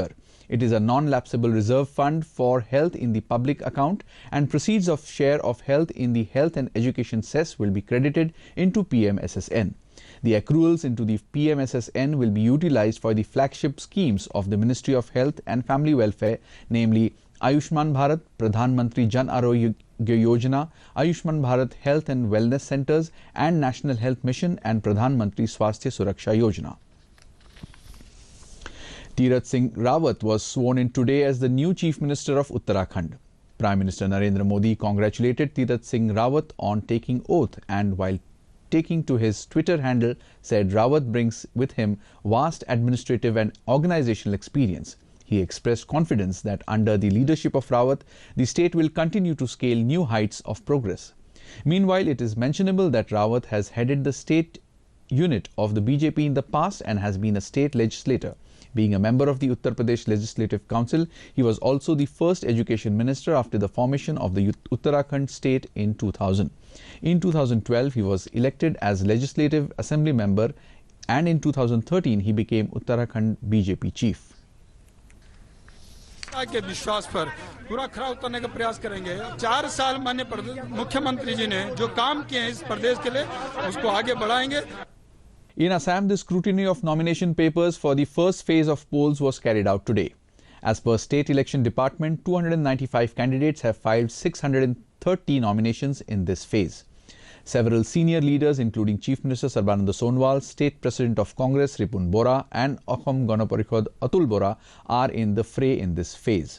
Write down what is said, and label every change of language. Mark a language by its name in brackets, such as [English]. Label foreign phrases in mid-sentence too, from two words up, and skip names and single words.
[English] It is a non-lapsable reserve fund for health in the public account, and proceeds of share of health in the Health and Education Cess will be credited into PMSSN. The accruals into the PMSSN will be utilized for the flagship schemes of the Ministry of Health and Family Welfare, namely Ayushman Bharat, Pradhan Mantri Jan Arogya Yojana, Ayushman Bharat Health and Wellness Centers, and National Health Mission and Pradhan Mantri Swasthya Suraksha Yojana. Tirath Singh Rawat was sworn in today as the new Chief Minister of Uttarakhand. Prime Minister Narendra Modi congratulated Tirath Singh Rawat on taking oath, and while taking to his Twitter handle, said Rawat brings with him vast administrative and organizational experience. He expressed confidence that under the leadership of Rawat, the state will continue to scale new heights of progress. Meanwhile, it is mentionable that Rawat has headed the state unit of the BJP in the past and has been a state legislator. Being a member of the Uttar Pradesh Legislative Council, he was also the first education minister after the formation of the Uttarakhand state in 2000. In 2012, he was elected as Legislative Assembly member, and in 2013, he became Uttarakhand BJP chief. [Hindi] के विश्वास पर पूरा खरा उतरने का प्रयास करेंगे। 4 साल माननीय मुख्यमंत्री जी ने जो काम किए हैं इस प्रदेश के लिए उसको आगे बढ़ाएंगे। [English] In Assam, the scrutiny of nomination papers for the first phase of polls was carried out today. As per State Election Department, 295 candidates have filed 630 nominations in this phase. Several senior leaders, including Chief Minister Sarbananda Sonowal, State President of Congress Ripun Bora and Ahom Gana Parishad Atul Bora, are in the fray in this phase.